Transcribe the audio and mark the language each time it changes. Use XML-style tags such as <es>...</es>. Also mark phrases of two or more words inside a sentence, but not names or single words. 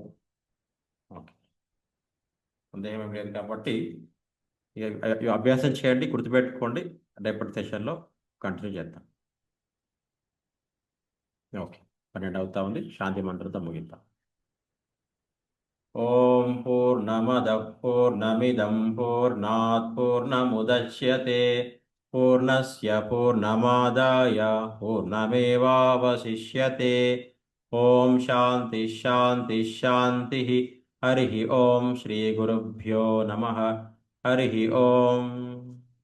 <te>ఓకే, సందేహం ఏం లేదు కాబట్టి అభ్యాసం చేయండి, గుర్తుపెట్టుకోండి. రేపటి సెషన్లో కంటిన్యూ చేద్దాం. ఓకే, 12 అవుతా ఉంది. శాంతి మంత్రంతో ముగిద్దాం.</te> <sa>ఓం పూర్ణమద పూర్ణమిదం పూర్ణాత్ పూర్ణముదచ్యతే పూర్ణస్య పూర్ణమాదాయ పూర్ణమేవావశిష్యతే. ఓం శాంతి శాంతి శాంతి. హరి ఓం. శ్రీ గురుభ్యో నమః. హరి ఓం.</sa>